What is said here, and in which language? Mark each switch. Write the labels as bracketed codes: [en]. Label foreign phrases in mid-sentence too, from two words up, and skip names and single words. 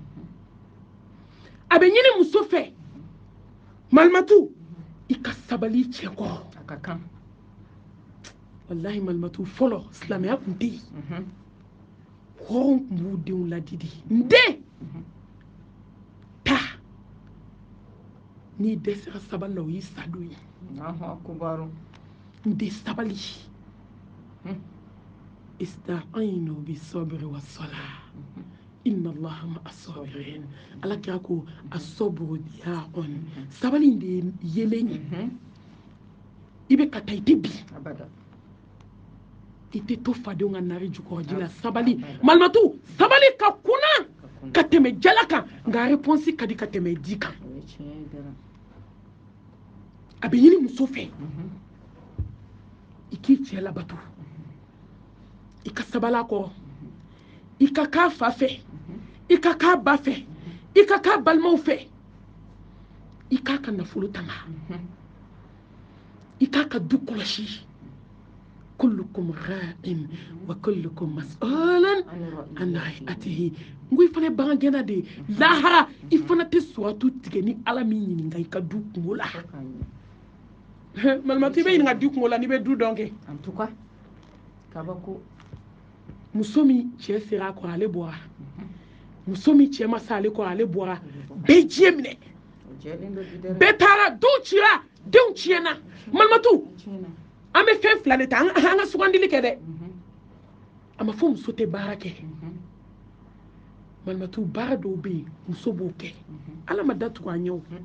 [bm] a bɛ ɲini muso fɛ malimatu i ka sabali cɛ kɔrɔ wallahi malimatu fɔlɔ silamɛya tun tɛ yen hɔrɔn tun b'u denw ladidi n den taa n'i dɛsɛra sabali la o y'i sadon ye n den sabali [ar] استعينوا بالصبر والصلاة إن الله مع الصابرين [bm] ala kira ko [ar] الصبر ضياء [bm] sabali de yeleni ibe kata ite bi abada ite to fadenw ka nari jukɔrɔji la sabali malimatu sabali ka kunna ka tɛmɛ jala kan nka réponse ka di ka tɛmɛ di kan a bɛ ɲini muso fɛ i k'i cɛ labato i ka sabala kɔrɔ i ka k'a fa fɛ i ka k'a ba fɛ i ka k'a balimaw fɛ i k'a ka nafolo tanga i k'a ka du kɔlɔsi [ar] كلكم راع وكلكم مسؤول عن رعيته [bm] ngo i fana bagan gɛnna de lahara i fana tɛ suratu tigɛ ni ala min ɲininka i ka du kungo la malimatu i bɛ ɲininka du kungo la n'i bɛ du dɔn kɛ [fr] en tout cas kabako [bm] muso min cɛ sera a kɔrɔ ale bɔra muso min cɛ ma se ale kɔrɔ ale bɔra bɛɛ diɲɛ minɛ bɛɛ taara denw cira denw tiɲɛna malimatu an bɛ fɛn fila de ta an ka sugandili kɛ dɛ a ma fɔ muso tɛ baara kɛ malimatu baara dɔw bɛ yen muso b'o kɛ ala ma datugu an ɲɛ o